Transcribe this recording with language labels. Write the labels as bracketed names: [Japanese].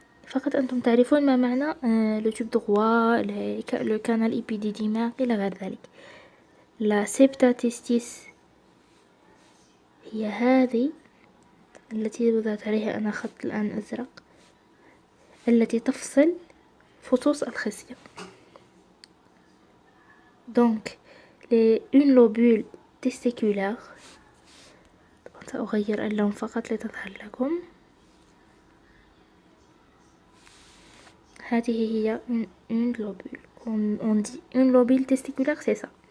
[Arabic] فقط أنتم تعرفون ما معنى [French] le tube droit, le canal épididymaire [Arabic] إلى غير ذلك. [French] la septa testis [Arabic] هي هذه التي وضعت عليها أنا خط الآن أزرق، التي تفصل فصوص الخصية. [French] donc une lobule testiculaire. [Arabic] سأغير اللون فقط لتظهر لكم. هذه هي une lobule. [French] On dit une lobule testiculaire, c'est ça.